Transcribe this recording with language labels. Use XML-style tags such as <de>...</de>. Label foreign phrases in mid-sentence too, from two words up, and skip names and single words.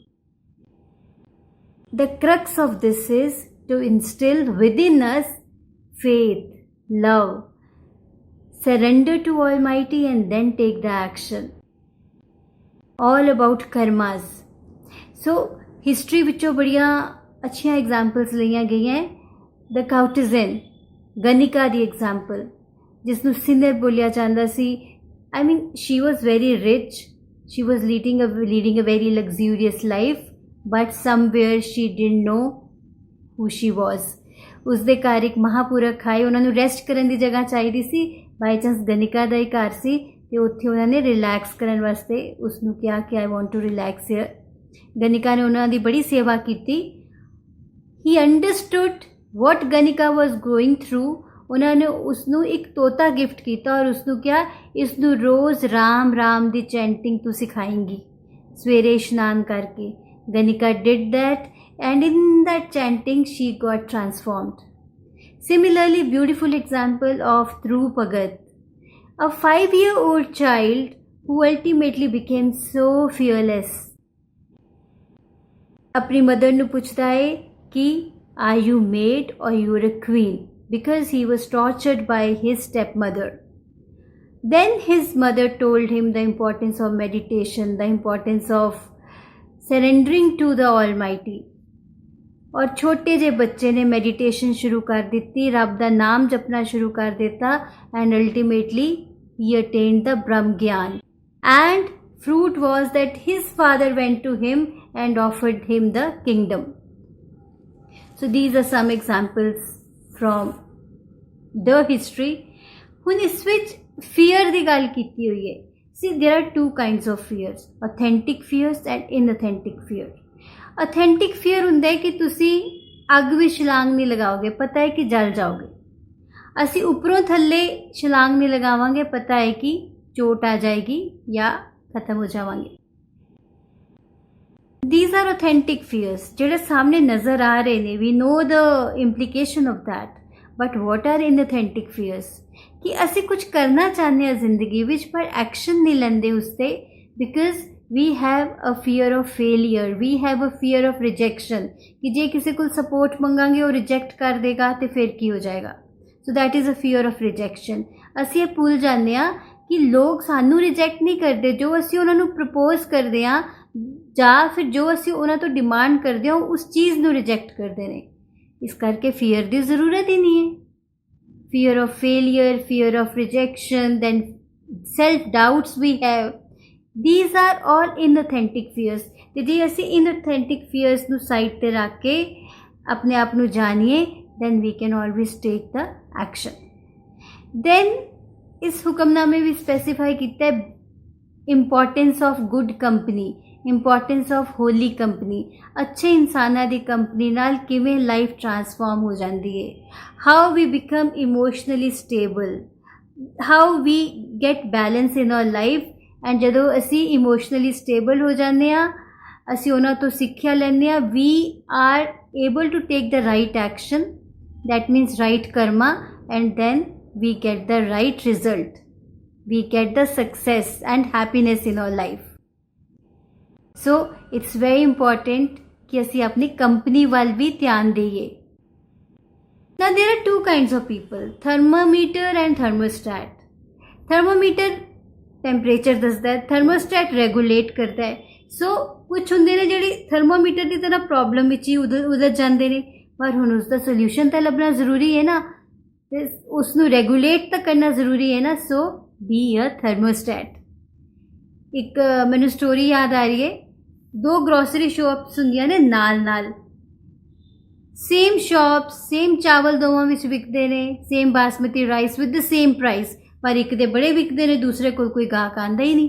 <en>The crux of this is to instill within us faith, love, surrender to Almighty and then take the action. All about karmas. So, history</en> <pa>ਵਿੱਚੋਂ ਬੜੀਆਂ ਅੱਛੀਆਂ examples ਲਈਆਂ ਗਈਆਂ ਹੈਂ.</pa> <en>The courtesan, Ganika the example,</en> <pa>ਜਿਸਨੂੰ ਸਿਨਰ ਬੋਲਿਆ ਜਾਂਦਾ ਸੀ.</pa> <en>I mean, she was very rich. She was leading a very luxurious life, but somewhere she didn't know who she was.</en> <pa>ਉਸਦੇ ਘਰ ਇੱਕ ਮਹਾਪੁਰਖ ਆਏ, ਉਹਨਾਂ ਨੂੰ ਰੈਸਟ ਕਰਨ ਦੀ ਜਗ੍ਹਾ ਚਾਹੀਦੀ ਸੀ.</pa> <en>by chance</en> <pa>ਗਨਿਕਾ ਦਾ ਹੀ ਘਰ ਸੀ ਅਤੇ ਉੱਥੇ ਉਹਨਾਂ ਨੇ ਰਿਲੈਕਸ ਕਰਨ ਵਾਸਤੇ ਉਸਨੂੰ ਕਿਹਾ ਕਿ</pa> <en>I want to relax here.</en> <pa>ਗਨਿਕਾ ਨੇ ਉਹਨਾਂ ਦੀ ਬੜੀ ਸੇਵਾ ਕੀਤੀ.</pa> <en>He understood what Ganika was going through.</en> <pa>ਉਹਨਾਂ ਨੇ ਉਸਨੂੰ ਇੱਕ ਤੋਤਾ ਗਿਫਟ ਕੀਤਾ ਔਰ ਉਸਨੂੰ ਕਿਹਾ ਇਸਨੂੰ ਰੋਜ਼ ਰਾਮ ਰਾਮ ਦੀ ਚੈਂਟਿੰਗ ਤੂੰ ਸਿਖਾਏਂਗੀ ਸਵੇਰੇ ਇਸ਼ਨਾਨ ਕਰਕੇ.</pa> <en>Ganika did that, and in that chanting she got transformed. Similarly, beautiful example of Dhruv Bhagat, a 5-year-old child who ultimately became so fearless.</en> <pa>ਆਪਣੀ ਮਦਰ ਨੂੰ ਪੁੱਛਦਾ ਹੈ ਕਿ</pa> <en>are you maid or you are a queen, because he was tortured by his stepmother. Then his mother told him the importance of meditation, the importance of surrendering to the Almighty.</en> <pa>ਔਰ ਛੋਟੇ ਜੇ ਬੱਚੇ ਨੇ ਮੈਡੀਟੇਸ਼ਨ ਸ਼ੁਰੂ ਕਰ ਦੀ, ਰੱਬ ਦਾ ਨਾਮ ਜਪਣਾ ਸ਼ੁਰੂ ਕਰ ਦਿੱਤਾ,</pa> <en>and ultimately he attained the Brahm Gyan. And fruit was that his father went to him and offered him the kingdom. So these are some examples from the history.</en> <pa>ਹੁਣ ਇਸ ਵਿੱਚ fear ਦੀ ਗੱਲ ਕੀਤੀ ਹੋਈ ਹੈ.</pa> <en>See, there are two kinds of fears, authentic fears and inauthentic fear. Authentic fear</en> <pa>ਹੁੰਦਾ ਹੈ ਕਿ ਤੁਸੀਂ ਅੱਗ ਵਿੱਚ ਛਲਾਂਗ ਨਹੀਂ ਲਗਾਓਗੇ, ਪਤਾ ਹੈ ਕਿ ਜਲ ਜਾਓਗੇ. ਅਸੀਂ ਉੱਪਰੋਂ ਥੱਲੇ ਛਲਾਂਗ ਨਹੀਂ ਲਗਾਵਾਂਗੇ, ਪਤਾ ਹੈ ਕਿ ਚੋਟ ਆ ਜਾਏਗੀ ਜਾਂ ਖਤਮ ਹੋ ਜਾਵਾਂਗੇ.</pa> <en>These are authentic fears,</en> <pa>ਜਿਹੜੇ ਸਾਹਮਣੇ ਨਜ਼ਰ ਆ ਰਹੇ ਨੇ.</pa> <en>We know the implication of that. But what are inauthentic fears?</en> <pa>ਕਿ ਅਸੀਂ ਕੁਝ ਕਰਨਾ ਚਾਹੁੰਦੇ ਹਾਂ ਜ਼ਿੰਦਗੀ ਵਿੱਚ ਪਰ ਐਕਸ਼ਨ ਨਹੀਂ ਲੈਂਦੇ ਉਸ 'ਤੇ,</pa> <en>because we have a fear of failure, we have a fear of rejection,</en> <pa>ਕਿ ਜੇ ਕਿਸੇ ਕੋਲ ਸਪੋਰਟ ਮੰਗਾਂਗੇ ਉਹ ਰਿਜੈਕਟ ਕਰ ਦੇਗਾ ਅਤੇ ਫਿਰ ਕੀ ਹੋ ਜਾਏਗਾ.</pa> <en>So that is a fear of rejection.</en> <pa>ਅਸੀਂ ਇਹ ਭੁੱਲ ਜਾਂਦੇ ਹਾਂ ਕਿ ਲੋਕ ਸਾਨੂੰ ਰਿਜੈਕਟ ਨਹੀਂ ਕਰਦੇ, ਜੋ ਅਸੀਂ ਉਹਨਾਂ ਨੂੰ ਪ੍ਰਪੋਜ਼ ਕਰਦੇ ਹਾਂ ਜਾਂ ਫਿਰ ਜੋ ਅਸੀਂ ਉਹਨਾਂ ਤੋਂ ਡਿਮਾਂਡ ਕਰਦੇ ਹਾਂ ਉਸ ਚੀਜ਼ ਨੂੰ ਰਿਜੈਕਟ ਕਰਦੇ ਨੇ. ਇਸ ਕਰਕੇ ਫੀਅਰ ਦੀ ਜ਼ਰੂਰਤ ਹੀ ਨਹੀਂ ਹੈ.</pa> <en>Fear of failure, fear of rejection, then self-doubts we have. These are all inauthentic fears.</en> <pa>ਤੇ ਜੇ ਅਸੀਂ</pa> <en>inauthentic fears</en> <pa>ਨੂੰ ਸਾਈਡ ਤੇ ਰੱਖ ਕੇ ਆਪਣੇ ਆਪ ਨੂੰ ਜਾਣੀਏ,</pa> <en>then we can always take the action.</en> <pa>Then ਇਸ ਹੁਕਮਨਾਮੇ ਵਿੱਚ ਸਪੈਸੀਫਾਈ ਕੀਤਾ ਹੈ</pa> <en>importance of good company, Importance of holy company.</en> <pa>ਅੱਛੇ ਇਨਸਾਨਾਂ ਦੀ ਕੰਪਨੀ ਨਾਲ ਕਿਵੇਂ</pa> <en>life transform</en> <pa>ਹੋ ਜਾਂਦੀ ਹੈ.</pa> <en>How we become emotionally stable, how we get balance in our life.</en> <pa>ਐਂਡ ਜਦੋਂ ਅਸੀਂ</pa> <en>emotionally stable</en> <pa>ਹੋ ਜਾਂਦੇ ਹਾਂ, ਅਸੀਂ ਉਹਨਾਂ ਤੋਂ ਸਿੱਖਿਆ ਲੈਂਦੇ ਹਾਂ,</pa> <en>we are able to take the right action, that means right karma, and then we get the right result, we get the success and happiness in our life. So it's very important</en> <pa>कि ਅਸੀਂ ਆਪਣੀ ਕੰਪਨੀ ਵੱਲ ਵੀ ਧਿਆਨ ਦੇਈਏ।</pa> <en>Now there are two kinds of people, thermometer and thermostat. Thermometer temperature</en> <pa>ਦੱਸਦਾ ਹੈ,</pa> <en>thermostat regulate</en> <pa>ਕਰਦਾ ਹੈ। ਸੋ ਕੁਛ ਹੁੰਦੇ ਨੇ ਜਿਹੜੀ ਥਰਮੋਮੀਟਰ ਦੀ ਤਰ੍ਹਾਂ ਪ੍ਰੋਬਲਮ ਵਿੱਚ ਹੀ ਉਲਝ ਜਾਂਦੇ ਨੇ, ਪਰ ਹੁਣ ਉਸਦਾ ਸੋਲਿਊਸ਼ਨ ਤਾਂ ਲੱਭਣਾ ਜ਼ਰੂਰੀ ਹੈ ਨਾ, ਤੇ ਉਸਨੂੰ ਰੈਗੂਲੇਟ ਤਾਂ ਕਰਨਾ ਜ਼ਰੂਰੀ ਹੈ ਨਾ।</pa> <en>So be a thermostat.</en> <pa>ਇੱਕ ਮੈਨੂੰ ਸਟੋਰੀ ਯਾਦ ਆ ਰਹੀ ਹੈ, ਦੋ</pa> <en>grocery shops</en> <pa>ਹੁੰਦੀਆਂ ਨੇ ਨਾਲ,</pa> <en>same shops,</en> <pa>ਸੇਮ ਚਾਵਲ ਦੋਵਾਂ ਵਿੱਚ ਵਿਕਦੇ ਨੇ,</pa> <en>same Basmati rice with the same price,</en> <pa>ਪਰ ਇੱਕ ਦੇ ਬੜੇ ਵਿਕਦੇ ਨੇ, ਦੂਸਰੇ ਕੋਲ ਕੋਈ ਗਾਹਕ ਆਉਂਦਾ ਹੀ ਨਹੀਂ।</pa>